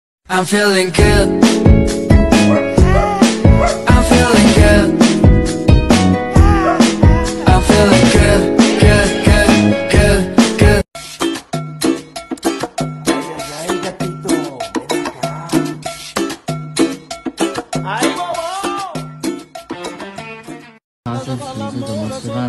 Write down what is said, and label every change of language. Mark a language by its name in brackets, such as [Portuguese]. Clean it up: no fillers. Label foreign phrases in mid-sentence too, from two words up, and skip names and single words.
[English] I'm feeling good. I'm feeling good. I'm feeling good, good, good, good, good. [Spanish] Ay, gatito, ven acá. ¡Ay, bobo! [Chinese] 他是平时怎么吃饭的？